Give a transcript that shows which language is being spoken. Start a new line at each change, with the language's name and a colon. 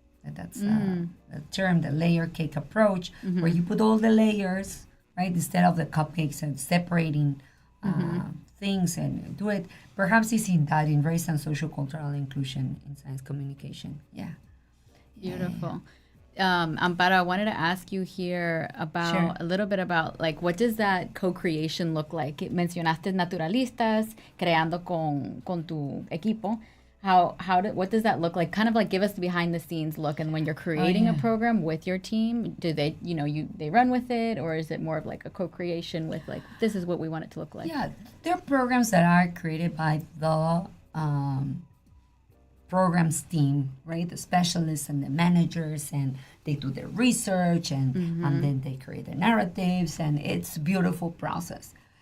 English: That's the term, the layer cake approach, where you put all the layers, right, instead of the cupcakes, and separating things and do it. Perhaps it's in that, in race and social cultural inclusion in science communication. Yeah. Beautiful. Amparo, I wanted to ask you here about Sure. a little bit about like what does that co-creation look like?
Spanish: Mencionaste naturalistas creando con tu equipo.
English: What does that look like? Kind of like give us the behind the scenes look, and when you're creating a yeah. program with your team, do they they run with it, or is it more of like a co-creation with like this is what we want it to look like? Yeah, there are programs that are created by the programs team, right? The specialists and the managers, and they do their research, and then they create the narratives, and it's a beautiful process.